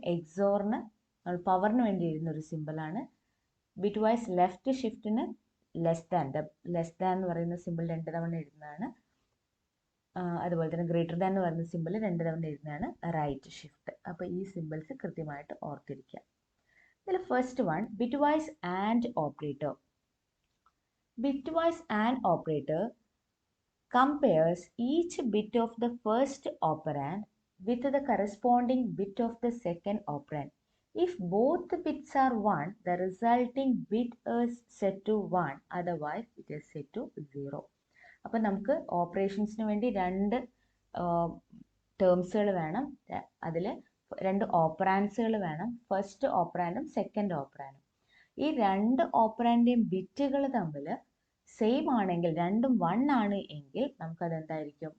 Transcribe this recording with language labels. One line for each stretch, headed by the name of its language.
Malayalam: എക്സോറിന് നമ്മൾ പവറിന് വേണ്ടി എഴുതുന്ന ഒരു സിമ്പിളാണ്. ബിറ്റ്വൈസ് ലെഫ്റ്റ് ഷിഫ്റ്റിന് ലെസ് ദാൻ എന്ന് പറയുന്ന സിമ്പിൾ 2 തവണ എഴുതുന്നതാണ്. അതുപോലെ തന്നെ ഗ്രേറ്റർ ദാൻ എന്ന് പറയുന്ന സിമ്പിൾ 2 തവണ എഴുതുന്നതാണ് റൈറ്റ് ഷിഫ്റ്റ്. അപ്പോൾ ഈ സിമ്പിൾസ് കൃത്യമായിട്ട് ഓർത്തിരിക്കുക. ഇതിൽ first one bitwise and operator.
English: Bitwise AND operator compares each bit of the first operand with the corresponding bit of the second operand. If both bits are 1, the resulting bit is set to 1, otherwise it is set to 0.
Malayalam: അപ്പോൾ നമുക്ക് ഓപ്പറേഷൻസിന് വേണ്ടി 2 ടേംസുകൾ വേണം. അതിൽ 2 ഓപ്പറാൻഡ്സുകൾ വേണം. First ഓപ്പറാൻഡും second ഓപ്പറാൻഡും. ഈ 2 ഓപ്പറാൻഡിൻ്റെയും ബിറ്റുകൾ തമ്മിൽ same ആണെങ്കിൽ, രണ്ടും 1 ആണ് എങ്കിൽ നമുക്കത് എന്തായിരിക്കും?